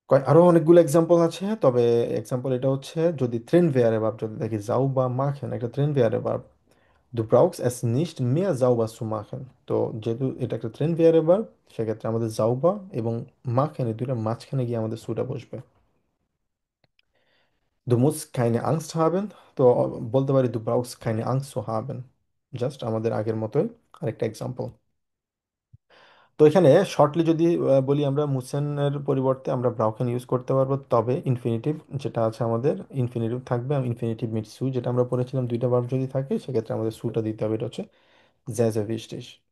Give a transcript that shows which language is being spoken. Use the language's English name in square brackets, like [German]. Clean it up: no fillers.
[Bangla] আরো অনেকগুলো এক্সাম্পল আছে, তবে এক্সাম্পল এটা হচ্ছে যদি ট্রেন ভেয়ারে ভার্ব যদি দেখি, যাও বা মাখেন একটা train ভেয়ারে verb, [German] du brauchst es nicht mehr sauber zu machen। [Bangla] তো যেহেতু এটা একটা ট্রেন ভেয়ারে ভার্ব, সেক্ষেত্রে আমাদের যাওবা এবং মাখেন এই দুইটা মাঝখানে গিয়ে আমাদের সুটা বসবে। [German] Du musst keine Angst haben। [Bangla] তো বলতে পারি [German] du brauchst keine Angst zu haben। [Bangla] Just আমাদের আগের মতোই আরেকটা এক্সাম্পল। তো এখানে শর্টলি যদি বলি, আমরা মুসেনের পরিবর্তে আমরা ব্রাউকেন ইউজ করতে পারবো, তবে ইনফিনিটিভ যেটা আছে আমাদের ইনফিনিটিভ থাকবে, ইনফিনিটিভ মিট সু যেটা আমরা পড়েছিলাম, দুইটা ভার্ব যদি থাকে সেক্ষেত্রে আমাদের সুটা দিতে হবে, এটা হচ্ছে [German] sehr wichtig।